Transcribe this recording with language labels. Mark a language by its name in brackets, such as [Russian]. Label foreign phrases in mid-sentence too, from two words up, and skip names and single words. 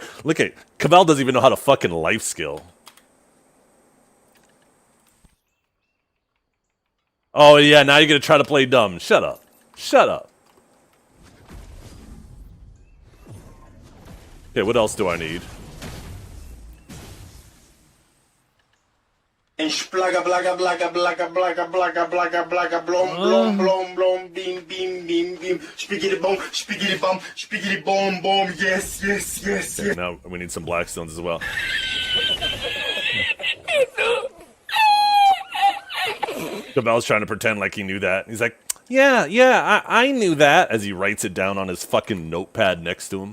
[English] Look at Cavell doesn't even know how to fucking life skill. Oh, yeah, now you're going to try to play dumb. Shut up. Shut up. Okay, what else do I need? And splaga blaga blaga blaga blaga blaga blaga blaga blom blom blom blom beam beam beam beam spiggity bomb boom yes yes yes Okay, yes. now we need some blackstones as well. Cavell's trying to pretend like he knew that. He's like, yeah, I knew that, as he writes it down on his fucking notepad next to him.